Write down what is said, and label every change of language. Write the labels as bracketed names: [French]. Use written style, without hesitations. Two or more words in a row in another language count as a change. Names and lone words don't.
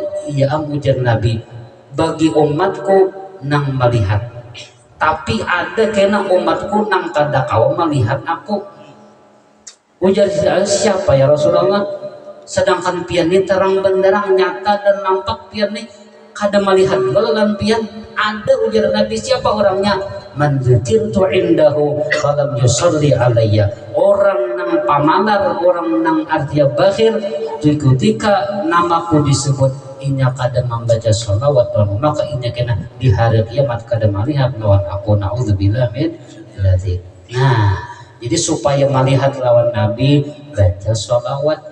[Banjar] Iya ujar Nabi, bagi umatku nang melihat, tapi ada kena umatku nang kada kau melihat aku. Ujar Siti Aisyah, siapa ya Rasulullah? Sedangkan pian ini terang benderang nyata dan nampak pian ini kada melihat gelan pian. Ada ujar Nabi, siapa orangnya? [Arabic] من ذكرت عنده فلم يصل علي. [Banjar] Orang nang pamalar, orang nang artinya bakhir, ketika namaku disebut inya kada membaca sholawat, maka inya kena di hari kiamat kada melihat lawan aku. [Arabic] نعوذ بالله من ذلك. [Banjar] Nah, jadi supaya melihat lawan Nabi baca sholawat.